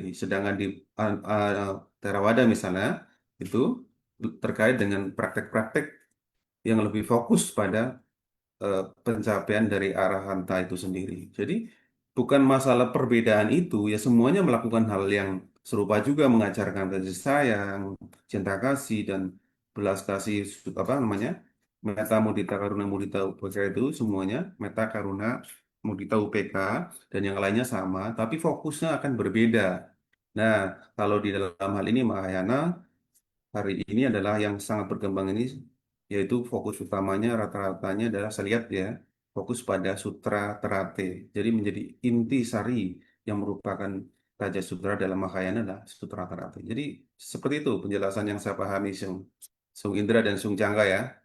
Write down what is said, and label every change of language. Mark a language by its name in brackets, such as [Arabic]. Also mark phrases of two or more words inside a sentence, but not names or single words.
[Indonesian] Sedangkan di Theravada misalnya itu terkait dengan praktek-praktek yang lebih fokus pada pencapaian dari arahanta itu sendiri. Jadi bukan masalah perbedaan itu, ya semuanya melakukan hal yang serupa juga mengajarkan kasih sayang, cinta kasih dan belas kasih apa namanya? [Pali] Metta mudita karuna mudita upeka [Indonesian] itu semuanya [Pali] metta karuna mudita UPK [Indonesian] dan yang lainnya sama, tapi fokusnya akan berbeda. Nah, kalau di dalam hal ini Mahayana hari ini adalah yang sangat berkembang ini yaitu fokus utamanya rata-ratanya adalah saya lihat ya fokus pada sutra terate jadi menjadi inti sari yang merupakan Raja Sutra dalam Mahayana adalah sutra terate jadi seperti itu penjelasan yang saya pahami Sung Indra dan Sung Jangga ya.